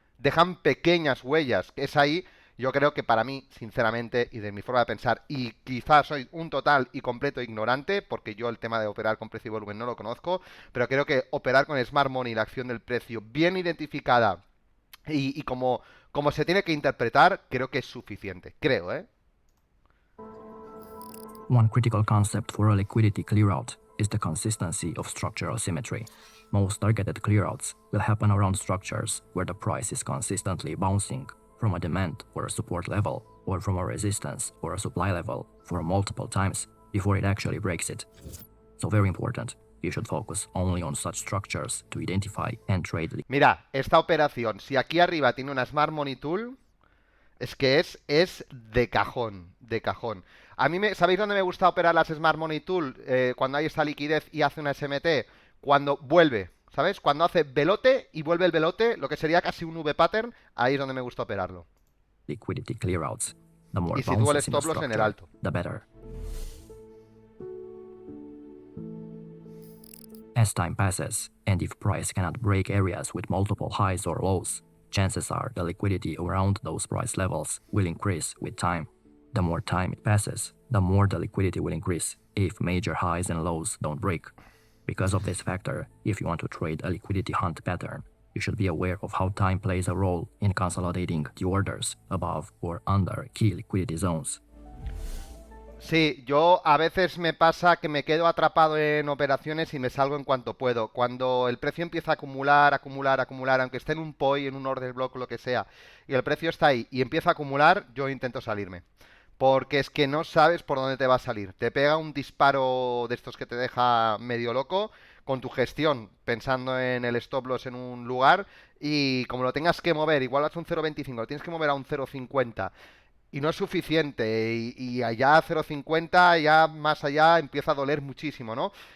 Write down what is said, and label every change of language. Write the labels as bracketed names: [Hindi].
[Spanish] Dejan pequeñas huellas, que es ahí. Yo creo que para mí, sinceramente, y de mi forma de pensar, y quizás soy un total y completo ignorante, porque yo el tema de operar con precio y volumen no lo conozco, pero creo que operar con Smart Money, la acción del precio, bien identificada y como se tiene que interpretar, creo que es suficiente. Creo, ¿eh? [English] One critical concept for a liquidity clearout is the consistency of structural symmetry. Most targeted clearouts will happen around structures where the price is consistently bouncing from a demand or a support level, or from a resistance or a supply level for multiple times before it actually breaks it. So very important, you should focus only on such structures to identify and trade. [Spanish] Mira, esta operación, si aquí arriba tiene una Smart Money Tool, es que es de cajón, de cajón. A mí, ¿sabéis dónde me gusta operar las Smart Money Tool? Cuando hay esta liquidez y hace una SMT, cuando vuelve, ¿sabes? Cuando hace velote y vuelve el velote, lo que sería casi un V-pattern, ahí es donde me gusta operarlo. [English] Liquidity clearouts. The more [Spanish] Y sitúo el [English] bounces in the [Spanish] stop loss en el [English] structure, [Spanish] alto. [English] the better. As time passes, and if price cannot break areas with multiple highs or lows, chances are the liquidity around those price levels will increase with time. The more time it passes, the more the liquidity will increase if major highs and lows don't break. Because of this factor, if you want to trade a liquidity hunt pattern, you should be aware of how time plays a role in consolidating the orders above or under key liquidity zones. [Spanish] Sí, yo a veces me pasa que me quedo atrapado en operaciones y me salgo en cuanto puedo. Cuando el precio empieza a acumular, acumular, acumular, aunque esté en un POI, en un order block, lo que sea, y el precio está ahí y empieza a acumular, yo intento salirme. Porque es que no sabes por dónde te va a salir. Te pega un disparo de estos que te deja medio loco con tu gestión, pensando en el stop loss en un lugar, y como lo tengas que mover, igual es un 0,25, lo tienes que mover a un 0,50 y no es suficiente, y allá 0,50, ya más allá empieza a doler muchísimo, ¿no?